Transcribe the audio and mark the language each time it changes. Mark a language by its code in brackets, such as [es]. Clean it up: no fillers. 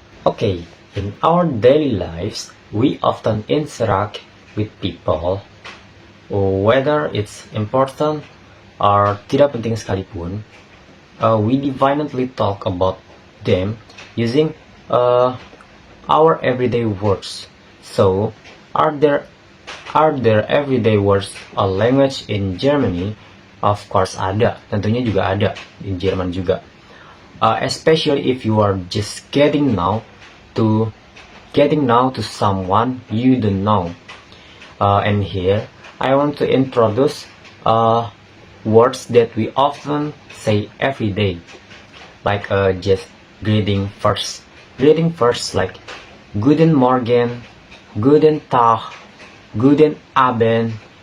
[en] Okay, in our daily lives, we often interact with people, whether it's important or [id] tidak penting sekalipun. [en] We definitely talk about them using our everyday words. So, are there everyday words or language in Germany? Of course [id] ada, tentunya juga ada di Jerman juga. [en] Especially if you are just getting now to someone you don't know. And here I want to introduce words that we often say every day, like just greeting first like [de] Guten Morgen, Guten Tag, Guten Abend.